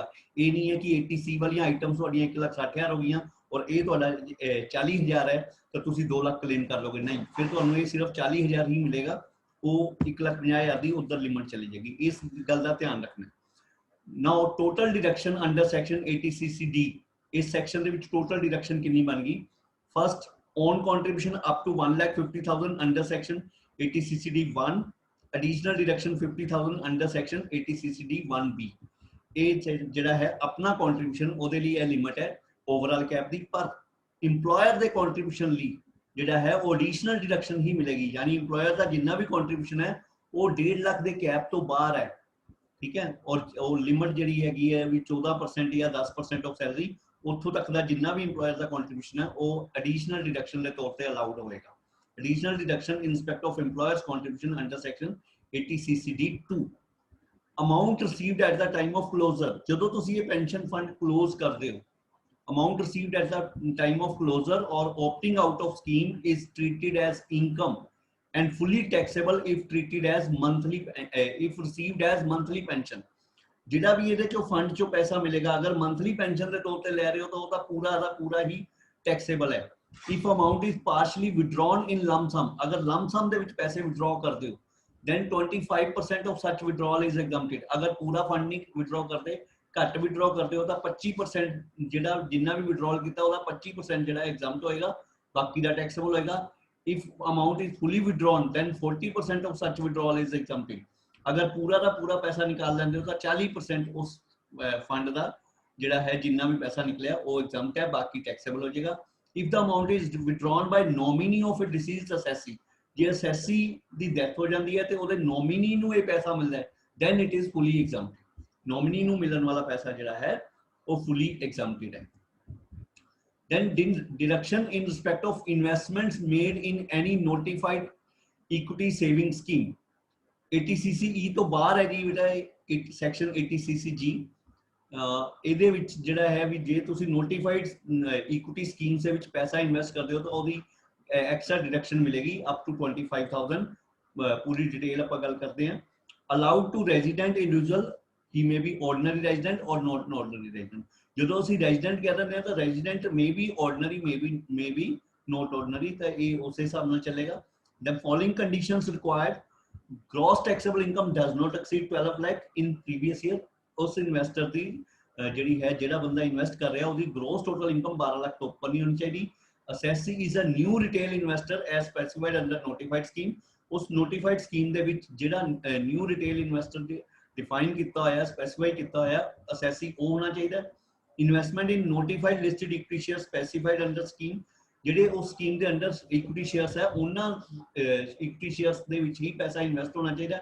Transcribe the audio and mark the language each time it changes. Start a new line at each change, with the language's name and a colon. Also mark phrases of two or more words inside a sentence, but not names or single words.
Punjabi: ਇਹ ਨਹੀਂ ਹੈ ਕਿ 80C ਵਾਲੀਆਂ ਆਈਟਮਸ ਤੁਹਾਡੀਆਂ 1,60,000 ਹੋ ਗਈਆਂ ਔਰ ਇਹ ਤੁਹਾਡਾ 40,000 ਹੈ ਤਾਂ ਤੁਸੀਂ 2 ਲੱਖ ਕਲੇਮ ਕਰ ਲੋਗੇ, ਨਹੀਂ, ਫਿਰ ਤੁਹਾਨੂੰ ਇਹ ਸਿਰਫ 40,000 ਹੀ ਮਿਲੇਗਾ, ਉਹ 1,50,000 ਦੀ ਉਧਰ ਲਿਮਿਟ ਚਲੀ ਜਾਏਗੀ। ਇਸ ਗੱਲ ਦਾ ਧਿਆਨ ਰੱਖਣਾ।
English: now total deduction under section 80CCD,
Punjabi: ਇਸ ਸੈਕਸ਼ਨ ਦੇ ਵਿੱਚ ਟੋਟਲ ਡਿਡਕਸ਼ਨ ਕਿੰਨੀ ਬਣ ਗਈ?
English: ਫਸਟ own contribution up to 1,50,000 under section 80CCD 1, additional deduction 50,000 under section 80CCD 1B।
Punjabi: ਇਹ ਜਿਹੜਾ ਹੈ ਆਪਣਾ ਕੰਟਰੀਬਿਊਸ਼ਨ ਉਹਦੇ ਲਈ ਇਹ ਲਿਮਿਟ ਹੈ
English: overall cap
Punjabi: ਦੀ, ਪਰ ਇੰਪਲੋਇਰ ਦੇ ਕੰਟਰੀਬਿਊਸ਼ਨ ਲਈ ਜਿਹੜਾ ਹੈ ਉਹ
English: additional deduction
Punjabi: ਹੀ ਮਿਲੇਗੀ। ਯਾਨੀ ਇੰਪਲੋਇਰ ਦਾ ਜਿੰਨਾ ਵੀ ਕੰਟਰੀਬਿਊਸ਼ਨ ਹੈ ਉਹ 1.5 ਲੱਖ ਦੇ ਕੈਪ ਤੋਂ ਬਾਹਰ ਹੈ, ਠੀਕ ਹੈ, ਔਰ ਉਹ ਲਿਮਿਟ ਜਿਹੜੀ ਹੈਗੀ ਹੈ ਵੀ 14% ਜਾਂ 10%
English: of salary,
Punjabi: ਉੱਥੋਂ ਤੱਕ ਦਾ ਜਿੰਨਾ ਵੀ ਇੰਪਲੋਇਰ ਦਾ ਕੰਟਰੀਬਿਊਸ਼ਨ ਹੈ ਉਹ
English: additional deduction
Punjabi: ਦੇ ਤੌਰ ਤੇ ਅਲਾਉਡ ਹੋਏਗਾ।
English: additional deduction in respect of employer's contribution under section 80CCD 2. amount received at the time of closure,
Punjabi: ਜਦੋਂ ਤੁਸੀਂ ਇਹ ਪੈਨਸ਼ਨ ਫੰਡ ਕਲੋਜ਼ ਕਰਦੇ ਹੋ,
English: amount received at the time of closure or opting out of scheme is treated as income and fully taxable if treated as monthly if received as monthly pension।
Punjabi: ਜਿਹੜਾ ਵੀ ਇਹਦੇ ਚੋਂ ਫੰਡ ਚੋਂ ਪੈਸਾ ਮਿਲੇਗਾ ਅਗਰ
English: monthly pension
Punjabi: ਦੇ ਤੌਰ ਤੇ ਲੈ ਰਹੇ ਹੋ ਤਾਂ ਉਹ ਤਾਂ ਪੂਰਾ ਦਾ ਪੂਰਾ ਹੀ ਟੈਕਸੇਬਲ ਹੈ।
English: if amount is partially withdrawn in lump sum, ਅਗਰ lump sum
Punjabi: ਦੇ ਵਿੱਚ ਪੈਸੇ
English: withdraw
Punjabi: ਕਰਦੇ ਹੋ
English: then 25% of such withdrawal is exempted।
Punjabi: ਅਗਰ ਪੂਰਾ ਫੰਡ ਨਹੀਂ withdraw ਕਰਦੇ, ਘੱਟ ਵਿਡਰਾਅ ਕਰਦੇ ਹੋ ਤਾਂ 25% ਜਿਹੜਾ ਜਿੰਨਾ ਵੀ ਵਿਡਰਾਅਲ ਕੀਤਾ ਉਹਦਾ 25% ਜਿਹੜਾ ਐਗਜ਼ੈਂਪਟ ਹੋਏਗਾ, ਬਾਕੀ ਦਾ ਟੈਕਸੇਬਲ ਹੋਏਗਾ।
English: if amount is fully withdrawn then 40% of such withdrawal is exempted।
Punjabi: ਅਗਰ ਪੂਰਾ ਦਾ ਪੂਰਾ ਪੈਸਾ ਨਿਕਾਲ ਲੈਂਦੇ ਹੋ ਤਾਂ 40% ਉਸ ਫੰਡ ਦਾ ਜਿਹੜਾ ਹੈ ਜਿੰਨਾ ਵੀ ਪੈਸਾ ਨਿਕਲਿਆ ਉਹ ਐਗਜ਼ੈਂਪਟ ਹੈ, ਬਾਕੀ ਟੈਕਸੇਬਲ ਹੋ ਜਾਏਗਾ।
English: if the amount is withdrawn by nominee of a deceased assessee,
Punjabi: ਜੇ assessee ਦੀ ਡੈਥ ਹੋ ਜਾਂਦੀ ਹੈ ਤੇ ਉਹਦੇ ਨੋਮੀਨੀ ਨੂੰ ਇਹ ਪੈਸਾ ਮਿਲਦਾ ਹੈ
English: then it is fully exempted।
Punjabi: ਨੋਮਿਨੀ ਨੂੰ ਮਿਲਣ ਵਾਲਾ ਪੈਸਾ ਜਿਹੜਾ ਹੈ ਉਹ
English: fully exempted
Punjabi: ਹੈ।
English: then deduction in respect of investments made in any notified equity saving scheme 80CCE
Punjabi: ਤੋਂ ਬਾਹਰ ਹੈ ਜੀ ਬੇਟਾ
English: ਸੈਕਸ਼ਨ 80CCG।
Punjabi: ਇਹਦੇ ਵਿੱਚ ਜਿਹੜਾ ਹੈ ਵੀ ਜੇ ਤੁਸੀਂ
English: notified equity schemes
Punjabi: ਦੇ ਵਿੱਚ ਪੈਸਾ ਇਨਵੈਸਟ ਕਰਦੇ ਹੋ ਤਾਂ ਉਹਦੀ
English: extra deduction
Punjabi: ਮਿਲੇਗੀ
English: up to 25,000.
Punjabi: ਪੂਰੀ ਡਿਟੇਲ ਆਪਾਂ ਗੱਲ ਕਰਦੇ ਹਾਂ।
English: allowed to resident individual, he may be ordinary resident or not ordinary resident।
Punjabi: ਜਦੋਂ ਅਸੀਂ
English: resident
Punjabi: ਕਹਿ ਦਿੰਦੇ ਹਾਂ ਤਾਂ
English: resident may be ordinary, may be not ordinary,
Punjabi: ਤਾਂ ਇਹ ਉਸੇ ਹਿਸਾਬ ਨਾਲ ਚੱਲੇਗਾ।
English: the following conditions required: gross taxable income does not exceed 12 lakh in previous year।
Punjabi: ਉਸ ਇਨਵੈਸਟਰ ਦੀ ਜਿਹੜੀ ਹੈ ਜਿਹੜਾ ਬੰਦਾ ਇਨਵੈਸਟ ਕਰ ਰਿਹਾ ਉਹਦੀ
English: gross total income
Punjabi: 12 ਲੱਖ ਤੋਂ ਉੱਪਰ ਨਹੀਂ ਹੋਣੀ ਚਾਹੀਦੀ।
English: assessee is a new retail investor as specified under notified scheme।
Punjabi: ਉਸ ਨੋਟੀਫਾਈਡ ਸਕੀਮ ਦੇ ਵਿੱਚ ਜਿਹੜਾ
English: new retail investor
Punjabi: ਦੇ ਡਿਫਾਈਨ ਕੀਤਾ ਹੋਇਆ, ਸਪੈਸੀਫਾਈ ਕੀਤਾ ਹੋਇਆ ਅਸੈਸੀ ਉਹ ਹੋਣਾ ਚਾਹੀਦਾ।
English: investment in notified listed equity share specified under scheme,
Punjabi: ਜਿਹੜੇ ਉਸ ਸਕੀਮ ਦੇ ਅੰਡਰ
English: equity shares
Punjabi: ਹੈ ਉਹਨਾਂ
English: equity shares
Punjabi: ਦੇ ਵਿੱਚ ਹੀ ਪੈਸਾ ਇਨਵੈਸਟ ਹੋਣਾ ਚਾਹੀਦਾ।